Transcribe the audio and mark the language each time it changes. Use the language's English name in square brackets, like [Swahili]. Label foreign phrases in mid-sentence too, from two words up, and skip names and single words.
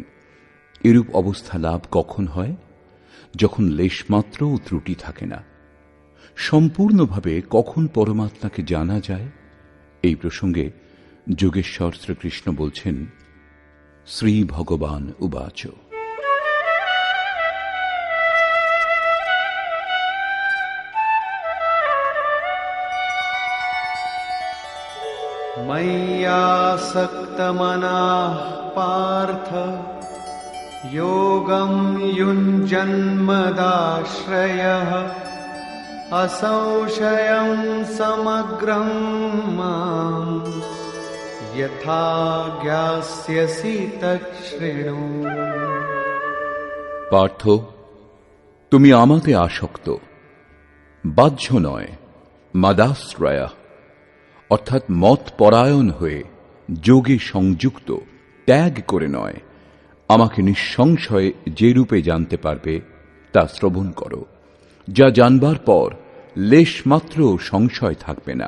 [Bangla] এরূপ অবস্থা লাভ কখন হয়? যখন লেশমাত্রও ত্রুটি থাকে না। সম্পূর্ণভাবে কখন পরমাত্মাকে জানা যায়? এই প্রসঙ্গে যোগেশ্বর শ্রীকৃষ্ণ বলছেন, [Sanskrit] শ্রী ভগবান উবাচ, मय्यासक्तमनः पार्थ योगं युञ्जन्मदाश्रयः असंशयं समग्रं माम् यथा ज्ञास्यसि तच्छृणु। [Bangla] পার্থ, তুমি আমাতে আসক্ত, বাহ্য নয়, মদাশ্রয় অর্থাৎ মত পরায়ণ হয়ে যোগে সংযুক্ত, ত্যাগ করে নয়, আমাকে নিঃসংশয়ে যে রূপে জানতে পারবে তা শ্রবণ করো, যা জানবার পর লেশমাত্র সংশয় থাকবে না।